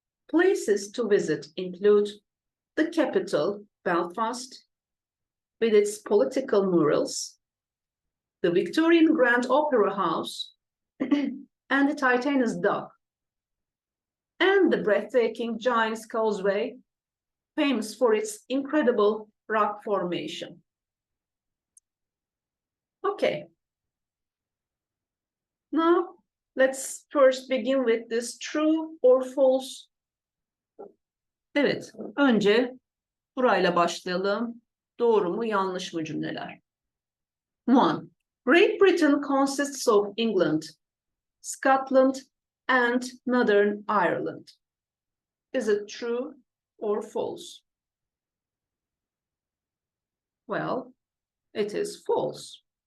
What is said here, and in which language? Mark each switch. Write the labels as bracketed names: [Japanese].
[English] Places to visit include the capital, Belfast, with its political murals, the Victorian Grand Opera House, and the Titanus Dock, and the breathtaking Giant's Causeway, famous for its incredible rock formation. Okay. Now, let's first begin with this true or false. [Turkish] Evet, önce burayla başlayalım. Doğru mu, yanlış mı cümleler? 1. [English] Great Britain consists of England, Scotland, and Northern Ireland. Is it true or false? Well, it is false.